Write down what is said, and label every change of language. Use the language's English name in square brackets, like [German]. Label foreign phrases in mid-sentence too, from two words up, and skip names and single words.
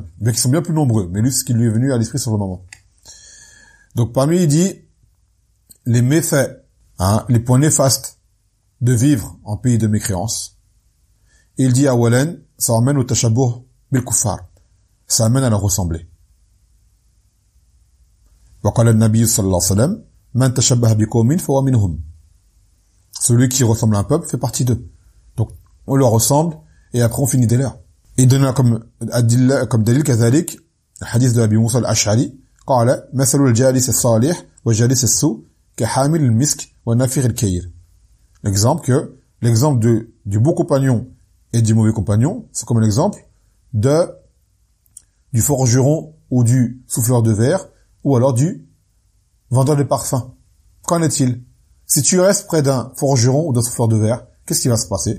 [French] Bien qu'ils sont bien plus nombreux, mais lui, ce qui lui est venu à l'esprit sur le moment. Donc, parmi, il dit, les méfaits, les points néfastes de vivre en pays de mécréance. Il dit, awalan, ça amène au [Arabic] التشبه بالكفار. [French] Ça amène à leur ressembler. [Arabic] وقال النبي صلى الله عليه وسلم من تشبه بقوم فهو منهم. [French] Celui qui ressemble à un peuple fait partie d'eux. Donc, on leur ressemble, et après on finit dès l'heure. Et donne comme dalil [Arabic] كذلك الحديث de Abi Musa al-Ash'ari قال مثل الجالس الصالح والجالس السوء كحامل المسك ونافخ الكير. [French] L'exemple du beau compagnon et du mauvais compagnon, c'est comme l'exemple du forgeron ou du souffleur de verre ou alors du vendeur de parfums. Qu'en est-il? Si tu restes près d'un forgeron ou d'un souffleur de verre, qu'est-ce qui va se passer?